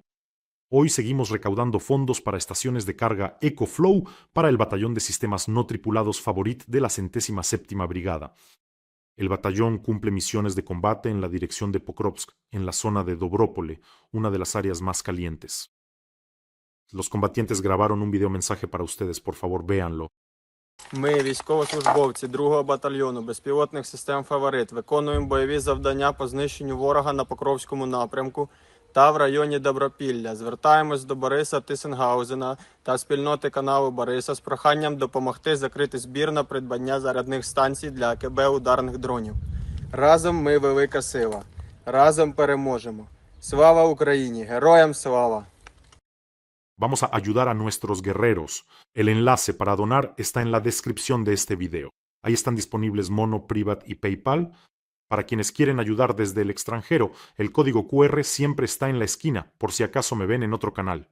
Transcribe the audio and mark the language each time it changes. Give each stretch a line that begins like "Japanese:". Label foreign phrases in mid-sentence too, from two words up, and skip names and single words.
Spanish: Hoy seguimos recaudando fondos para estaciones de carga EcoFlow para el batallón de sistemas no tripulados Favorit de la 107ª Brigada. El batallón cumple misiones de combate en la dirección de Pokrovsk, en la zona de Dobrópole, una de las áreas más calientes. Los combatientes grabaron un videomensaje para ustedes, por favor, véanlo.
Ukrainian: Ми, військовослужбовці 2-го батальйону безпілотних систем «Фаворит», виконуємо бойові завдання по знищенню ворога на Покровському напрямку та в районі Добропілля. Звертаємось до Бориса Тисенгаузена та спільноти каналу Бориса з проханням допомогти закрити збір на придбання зарядних станцій для АКБ ударних дронів. Разом ми велика сила. Разом переможемо. Слава Україні! Героям слава!
Spanish: Vamos a ayudar a nuestros guerreros. El enlace para donar está en la descripción de este video. Ahí están disponibles Mono, Privat y PayPal. Para quienes quieren ayudar desde el extranjero, el código QR siempre está en la esquina, por si acaso me ven en otro canal.